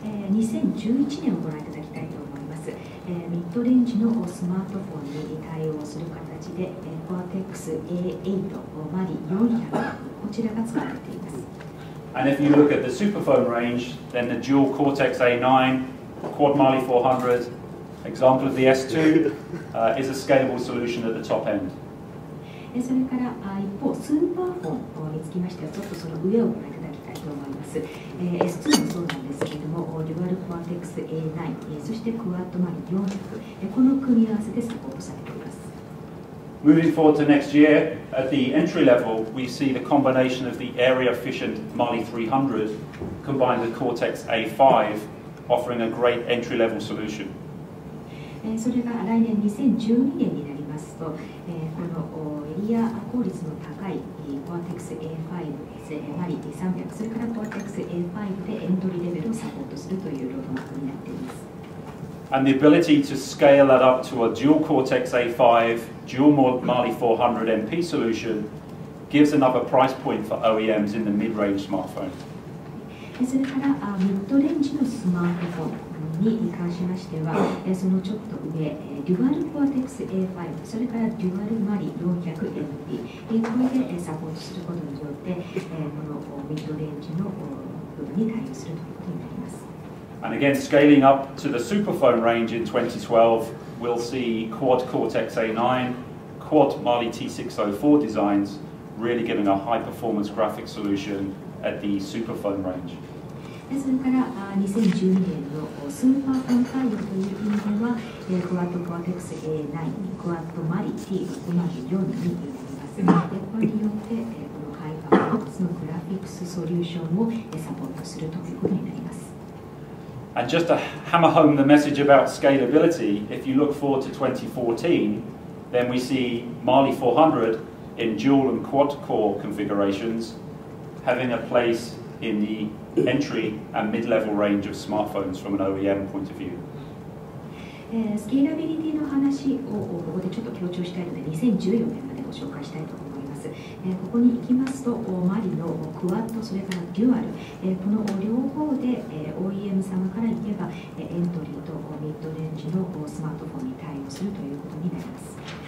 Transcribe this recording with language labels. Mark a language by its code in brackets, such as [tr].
[ja] 2011年をご覧いただきたいと思います。ミッドレンジのスマートフォンに対応する形で Cortex-A8、Mali-400、こちらが使われています。 [en] And if you look at the superphone range, then the dual Cortex-A9, quad Mali-400, example of the S2, is a scalable solution at the top end. [ja] それから一方、スーパーフォンにつきましては、ちょっとその上をご覧いただきたいと思います。 S2 もそうなんですけれども、デュアルコアテックス A9、そしてクワッドマリ400、この組み合わせでサポートされています。 [en] Moving forward to next year, at the entry level, we see the combination of the area-efficient Mali-300 combined with Cortex-A5, offering a great entry-level solution. [ja] それが来年2012年になりますと、このエリア効率の高いコアテックス A5、マリ300、それからコアテックス A5 でエントリーレベルをサポートするというロードマップになっています。 [en] And the ability to scale that up to a dual Cortex-A5, dual Mali-400 MP solution gives another price point for OEMs in the mid-range smartphone. [ja] それからミッドレンジのスマートフォンに関しましては、そのちょっと上、デュアルコアテックス A5、それからデュアルマリ 400MP、これでサポートすることによって、このミッドレンジの部分に対応するということになります。 [en] And again, scaling up to the superphone range in 2012, we'll see quad Cortex-A9, quad Mali-T658 designs, really giving a high-performance graphic solution at the superphone range. [ja] それから2012年のスーパーフォン対応という意味では、クワッドコアテックス A9、クワッドマリ T604 になります。これによってこのハイパフォーマンスのグラフィックスソリューションをサポートするということになります。 [en] And just to hammer home the message about scalability, if you look forward to 2014, then we see Mali-400 in dual and quad core configurations having a place in the entry and mid-level range of smartphones from an OEM point of view. [ja] スケーラビリティの話をここでちょっと強調したいので、2014年までご紹介したいと思います。ここに行きますと、マリのクワッド、それからデュアル、この両方で OEM 様から言えば、エントリーとミッドレンジのスマートフォンに対応するということになります。